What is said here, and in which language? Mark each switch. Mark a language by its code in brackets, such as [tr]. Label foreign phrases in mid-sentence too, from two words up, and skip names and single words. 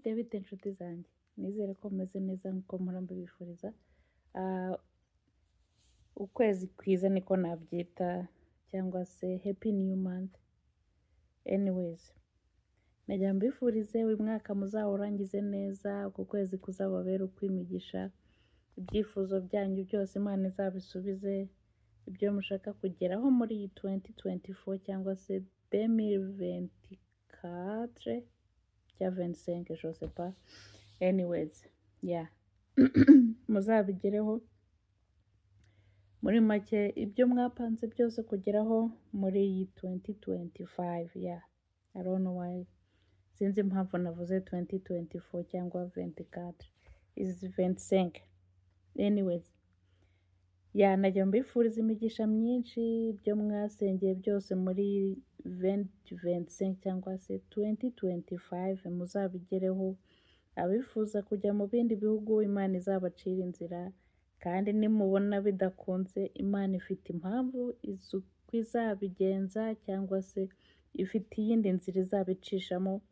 [rw] bite inshuti zanjye, nizere ko mumeze neza nk'uko mpora mbibifuriza. Ukwezi kwiza niko nabyita, cyangwa se [en] happy new month. [rw] Anyways, nagira mbifurize uyu mwaka muzawurangize neza, uku kwezi kuzababera ukw'imigisha, ibyifuzo byanyu byose Imana izabisubize, ibyo mushaka kugeraho muri iyi 2024 cyangwa se 2024 cya 25, [fr] je sais pas. [en] Anyways, yeah. [rw] Muzabigereho. Muri make ibyo mwapanze byose kugeraho muri iyi 2025, yeah. [en] I don't know why. [rw] Sinzi impamvu navuze 2024 cyangwa 24. [en] Is 25. Anyways. Yeah, [rw] najya mbifuriza imigisha myinshi, ibyo mwasengeye byose muri 2025 cyangwa se 2025 muzabigereho. Abifuza kujya mu bindi bihugu Imana izabacira inzira, kandi nimubona bidakunze Imana ifite impamvu uko izabigenza, cyangwa se ifite iyindi nzira izabicishamo.